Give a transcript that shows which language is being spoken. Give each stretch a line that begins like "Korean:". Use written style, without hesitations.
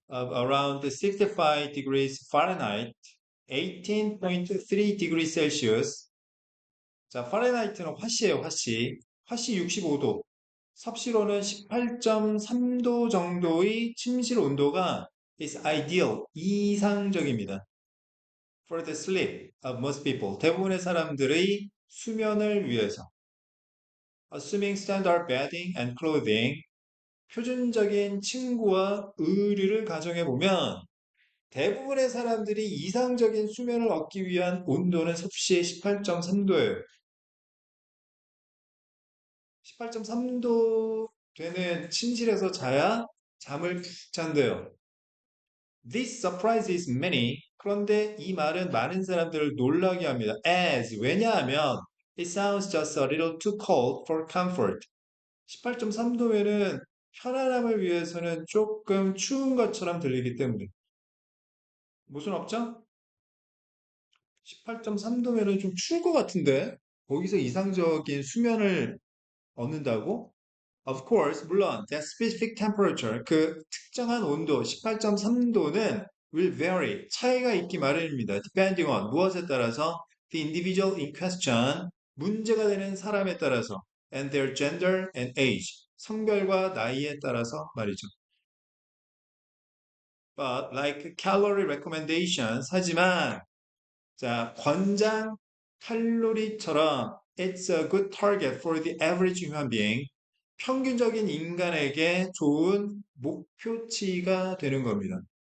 English: Of around 65 degrees Fahrenheit, 18.3 degrees Celsius.
Korean: 자, 파렌하이트는 화씨예요, 화씨. 화씨 65도. 섭씨로는 18.3도 정도의 침실 온도가
English: is ideal,
Korean: 이상적입니다.
English: For the sleep of most people.
Korean: 대부분의 사람들의 수면을 위해서.
English: Assuming standard bedding and clothing.
Korean: 표준적인 침구와 의류를 가정해 보면 대부분의 사람들이 이상적인 수면을 얻기 위한 온도는 섭씨 18.3도예요. 18.3도 되는 침실에서 자야 잠을 푹 잔대요.
English: This surprises many.
Korean: 그런데 이 말은 많은 사람들을 놀라게 합니다.
English: As
Korean: 왜냐하면
English: it sounds just a little too cold for comfort.
Korean: 18.3도면은 편안함을 위해서는 조금 추운 것처럼 들리기 때문에 무슨 없죠? 18.3도면은 좀 추울 것 같은데 거기서 이상적인 수면을 얻는다고?
English: Of course,
Korean: 물론
English: that specific temperature,
Korean: 그 특정한 온도 18.3도는
English: will vary,
Korean: 차이가 있기 마련입니다.
English: Depending on,
Korean: 무엇에 따라서
English: the individual in question,
Korean: 문제가 되는 사람에 따라서
English: and their gender and age,
Korean: 성별과 나이에 따라서 말이죠.
English: But like calorie recommendations,
Korean: 하지만 자, 권장 칼로리처럼
English: it's a good target for the average human being.
Korean: 평균적인 인간에게 좋은 목표치가 되는 겁니다.